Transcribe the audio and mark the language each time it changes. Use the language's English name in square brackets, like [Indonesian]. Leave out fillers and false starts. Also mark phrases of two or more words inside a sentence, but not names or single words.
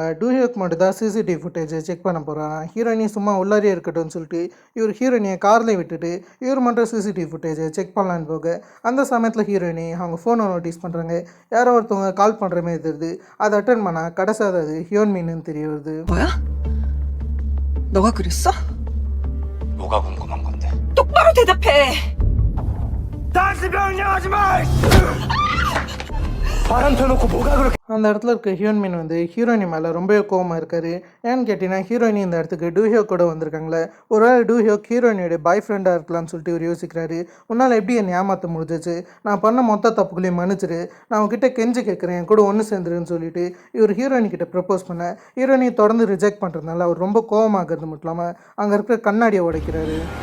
[Tamil] டூயோக் மட்டும் தான் [English] CCTV footage check [Tamil] பண்ண போகிறாங்க. ஹீரோயினி சும்மா உள்ளாரியே இருக்கட்டும்னு சொல்லிட்டு இவர் ஹீரோயினியை காரில் விட்டுட்டு இவர் மட்டும் சிசிடிவி ஃபுட்டேஜை செக் பண்ணலான்னு போக அந்த சமயத்தில் ஹீரோயினி அவங்க [English] phone notice [Tamil] பண்ணுறாங்க. யாரோ ஒருத்தவங்க கால் பண்ணுற மாதிரி தெரியுது. அதை அட்டன் பண்ணால் கடைசியாக அது ஹியோன்மின்னு தெரிய வருது. [Korean] 뭐야? 너가 그랬어? 뭐가 궁금한 건데? 똑바로 대답해! 다시 명령하지 마! 바람 펴놓고 뭐가 그렇게 [Tamil] அந்த இடத்துல இருக்க ஹியோன்மின் வந்து ஹீரோயினி மேலே ரொம்பவே கோவமாக இருக்காரு. ஏன்னு கேட்டிங்கன்னா ஹீரோயினி இந்த இடத்துக்கு டூஹியோ கூட வந்திருக்காங்களே, ஒரு வேளை டூஹியோக் ஹீரோயினியோட [English] boy friend [Tamil] இருக்கலாம்னு சொல்லிட்டு இவர் யோசிக்கிறாரு. உன்னால் எப்படி என்னை ஏமாற்ற முடிஞ்சிச்சு, நான் பண்ண மொத்த தப்புகளையும் மன்னிச்சிரு, நான் உங்ககிட்ட கெஞ்சி கேட்குறேன், என் கூட ஒன்று சேர்ந்துருன்னு சொல்லிட்டு இவர் ஹீரோயினி கிட்ட ப்ரப்போஸ் பண்ண ஹீரோயினி தொடர்ந்து ரிஜெக்ட் பண்ணுறதுனால அவர் ரொம்ப கோவமாகிறது மட்டும் இல்லாமல் அங்கே இருக்கிற கண்ணாடியை உடைக்கிறாரு.